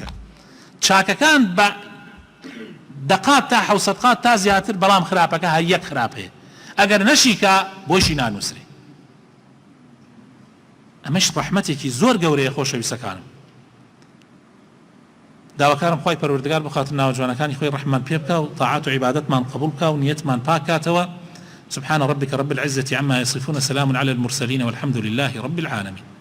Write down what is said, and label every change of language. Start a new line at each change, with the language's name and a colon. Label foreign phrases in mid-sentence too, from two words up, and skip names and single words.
Central Kurdish: چاکەکان بە دەقات تا 700 قات تا زیاتر، بەڵام خراپەکە هەر یەک خراپەیە، ئەگەر نەشیکە بۆشی نانووسرێ. ئەمەش ڕەحمەتێکی زۆر گەورەیە خۆشەویستەکانم. داواکارم خوای پەروەردگار بخاتر ناوجوانەکانی خۆی ڕەحمان پێ بکە و طاعات و عیبادەتمان قبول بکە و نیەتمان پاک کاتەوە.
Arabic: سبحان ربك رب العزة عما يصفون، سلام على المرسلين والحمد لله رب العالمين.